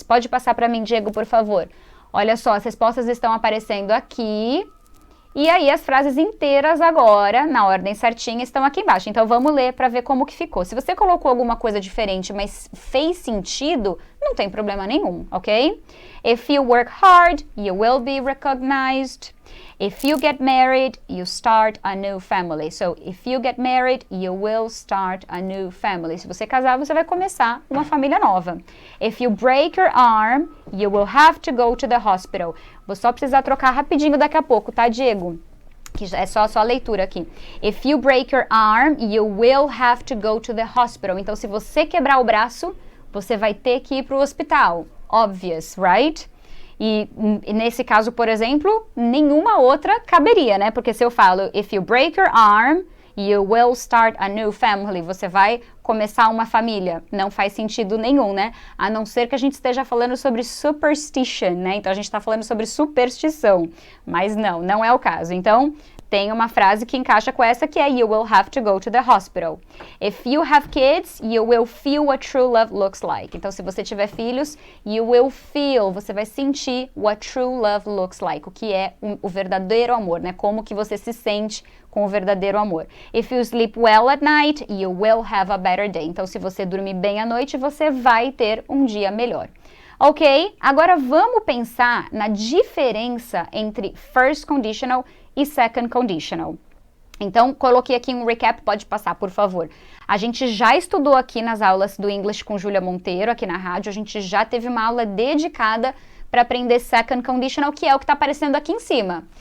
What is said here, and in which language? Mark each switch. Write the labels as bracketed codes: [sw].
[pt] Pode passar para mim, Diego, por favor. Olha só, as respostas estão aparecendo aqui. E aí as frases inteiras agora, na ordem certinha, estão aqui embaixo. Então vamos ler para ver como que ficou. Se você colocou alguma coisa diferente, mas fez sentido, não tem problema nenhum, ok? [en] If you work hard, you will be recognized. If you get married, you start a new family. So, if you get married, you will start a new family. [pt] Se você casar, você vai começar uma família nova. [en] If you break your arm, you will have to go to the hospital. [pt] Vou só precisar trocar rapidinho daqui a pouco, tá, Diego? Que é só a leitura aqui. [en] If you break your arm, you will have to go to the hospital. [pt] Então, se você quebrar o braço, você vai ter que ir para o hospital. [en] Obvious, right? [pt] E nesse caso, por exemplo, nenhuma outra caberia, né? Porque se eu falo, [en] if you break your arm, you will start a new family. [pt] Você vai começar uma família. Não faz sentido nenhum, né? A não ser que a gente esteja falando sobre superstition, né? Então, a gente está falando sobre superstição. Mas não é o caso. Então, tem uma frase que encaixa com essa, que é [en] you will have to go to the hospital. If you have kids, you will feel what true love looks like. [pt] Então, se você tiver filhos, [en] you will feel, [pt] você vai sentir [en] what true love looks like, [pt] o que é o verdadeiro amor, né? Como que você se sente com o verdadeiro amor. [en] If you sleep well at night, you will have a better day. [pt] Então, se você dormir bem à noite, você vai ter um dia melhor. Ok? Agora vamos pensar na diferença entre first conditional e second conditional. Então, coloquei aqui um recap, pode passar, por favor. A gente já estudou aqui nas aulas do English com Júlia Monteiro, aqui na rádio, a gente já teve uma aula dedicada para aprender second conditional, que é o que está aparecendo aqui em cima.